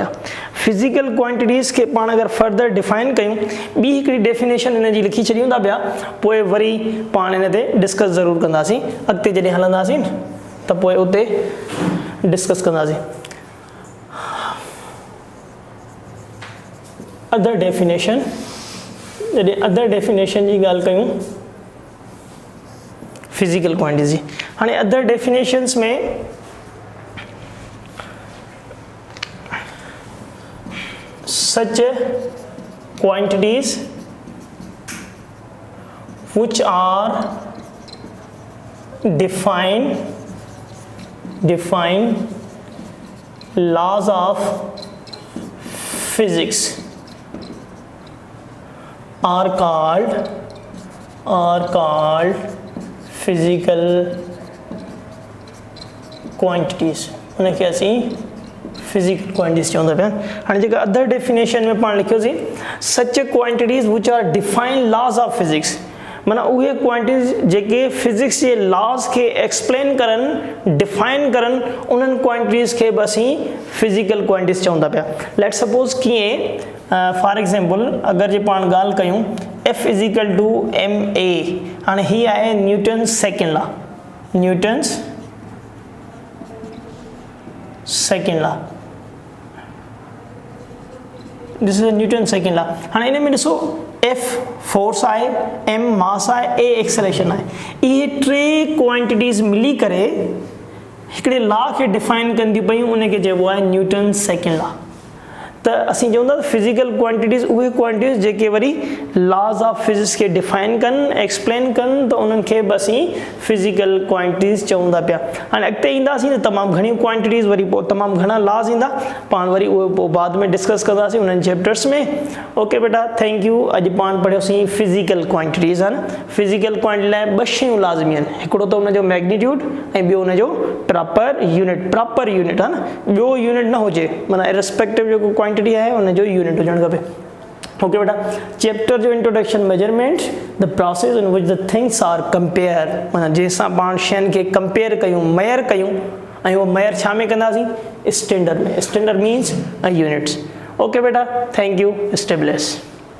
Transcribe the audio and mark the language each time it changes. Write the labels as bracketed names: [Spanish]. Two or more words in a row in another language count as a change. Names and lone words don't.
[English] physical quantities [Sindhi] खे पाण अगरि [English] further define [Sindhi] कयूं, ॿी हिकिड़ी डेफिनेशन हिन जी लिखी छॾियूं था पिया, पोइ वरी पाण हिन ते डिस्कस ज़रूरु कंदासीं, अॻिते जॾहिं हलंदासीं त पोइ उते डिस्कस कंदासीं। [English] other definition, [Sindhi] जॾहिं [English] other definition [Sindhi] जी ॻाल्हि कयूं [English] physical quantities [Sindhi] जी, हाणे [English] other definitions [Sindhi] में [English] such quantities which are defined laws of physics are called physical quantities। [Sindhi] उनखे असीं [English] physical quantities [Sindhi] चवंदा पिया। हाणे जेका [English] other definition [Sindhi] में पाण लिखियोसीं, [English] such quantities which are define laws of physics, [Sindhi] माना उहे क्वांटिटीज़ जेके फिजिक्स जे लॉज खे एक्सप्लेन करनि, डिफाइन करनि, उन्हनि क्वांटिटीज़ खे बि असीं [English] physical quantities [Sindhi] चवंदा पिया। [English] let suppose कीअं for example [Sindhi] अगरि जे पाण ॻाल्हि कयूं [English] F = ma, [Sindhi] हाणे ही आहे [English] Newton's second law, Newton's second law, this is Newton second law. [Sindhi] हाणे इन में ॾिसो F फोर्स आहे, M मास आहे, A एक्सेलरेशन आहे। इहे टे क्वांटिटीज़ मिली करे हिकिड़े लॉ खे डिफाइन कंदियूं पयूं, उनखे चइबो आहे [English] Newton second law. [Sindhi] त असीं चवंदा [English] physical quantities [Sindhi] उहे क्वांटिटीज़ जेके वरी [English] laws of physics [Sindhi] खे डिफाइन कनि, एक्सप्लेन कनि, त उन्हनि खे बि असीं [English] physical quantities [Sindhi] चवंदा पिया। हाणे अॻिते ईंदासीं त तमामु घणियूं क्वांटिटीज़, वरी पोइ तमामु घणा लॉज ईंदा, पाण वरी उहे पोइ बाद में डिस्कस कंदासीं उन्हनि चैप्टर्स में। ओके बेटा, [English] thank you. [Sindhi] अॼु पाण पढ़ियोसीं [English] physical quantities, [Sindhi] है न। [English] physical quantity [Sindhi] लाइ ॿ शयूं लाज़मी आहिनि, हिकिड़ो त उनजो मैग्नीट्यूड ऐं ॿियो उनजो [English] proper unit, [Sindhi] है न। ॿियो यूनिट न हुजे, माना इररिस्पेक्टिव जेको क्वांटिटी आहे उनजो यूनिट हुजणु खपे। ओके बेटा, चैप्टर जो [English] introduction measurement, the process in which the things are compare, [Sindhi] माना जंहिंसां पाण शयुनि खे कंपेयर कयूं, मेयर कयूं, ऐं उहो मेयर छा में कंदासीं, स्टैंडर्ड में। [English] standard means units. [Sindhi] ओके बेटा, [English] thank you, stay blessed.